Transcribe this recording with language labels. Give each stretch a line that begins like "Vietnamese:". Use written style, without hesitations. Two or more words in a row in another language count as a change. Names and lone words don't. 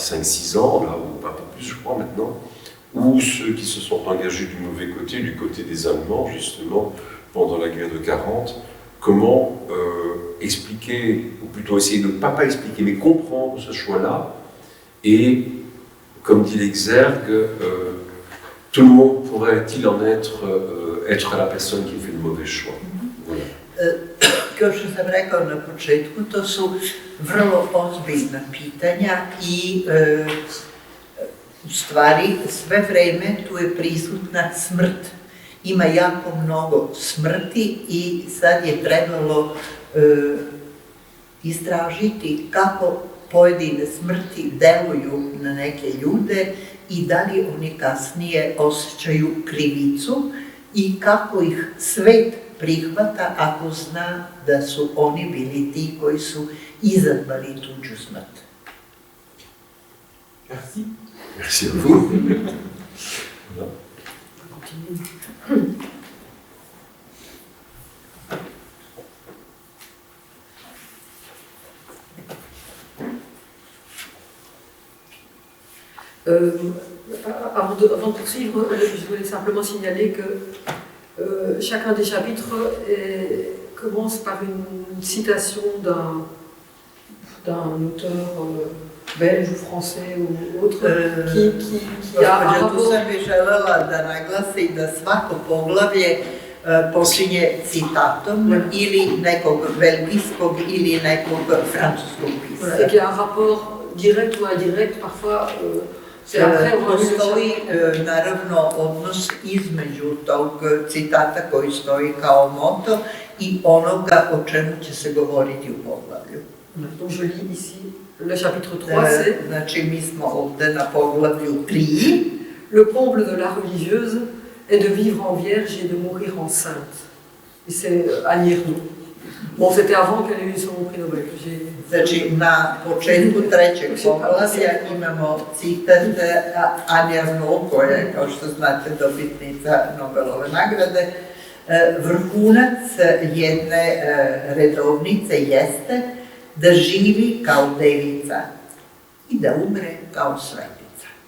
French: 5-6 ans, là, ou un peu plus je crois maintenant, ou ceux qui se sont engagés du mauvais côté, du côté des Allemands justement, pendant la guerre de 40, comment expliquer, ou plutôt essayer de ne pas expliquer, mais comprendre ce choix-là, et comme dit l'Exergue, tout le monde pourrait-il en être la personne qui fait le mauvais choix. Voilà.
Serbian: Kao što sam rekao na početku, to su vrlo ozbiljna pitanja i u stvari sve vreme tu je prisutna smrt. Ima jako mnogo smrti i sad je trebalo istražiti kako pojedine smrti deluju na neke ljude i da li oni kasnije osjećaju krivicu i kako ih svet prihvata ako zna da su oni bili ti koji su izazvali tuđu smrt.
French: Merci. Merci à vous. Voilà. Avant de poursuivre, je voulais simplement signaler que chacun des chapitres commence par une citation d'un d'un auteur belge ou français ou autre qui a un
Serbian: Gospođa, tu
French: rapport.
Serbian: sam bi želela da naglasim da svako poglavlje počinje citatom ili nekog belgijskog ili nekog francuskog
French: Voilà, et
Serbian: pisca.
French: qu'il y a un rapport direct ou indirect, parfois c'est après on va
Serbian: Postoji naravno odnos između tog citata koji stoji kao moto i onoga o čemu će se govoriti u poglavlju.
French: Donc je lis ici le chapitre 3, c'est
Serbian: Znači mi smo ovde na poglavlju 3.
French: le comble de la religieuse est de vivre en vierge et de mourir enceinte. Et c'est Annie Ernaux. Bon, c'était avant qu'elle ait eu son prix Nobel.
Serbian: Znači, na početku trećeg poglavlja imamo citat Annie Ernaux, koja je, kao što znate, dobitnica Nobelove nagrade. Vrhunac jedne redovnice jeste da živi kao devica i da umre kao svetica.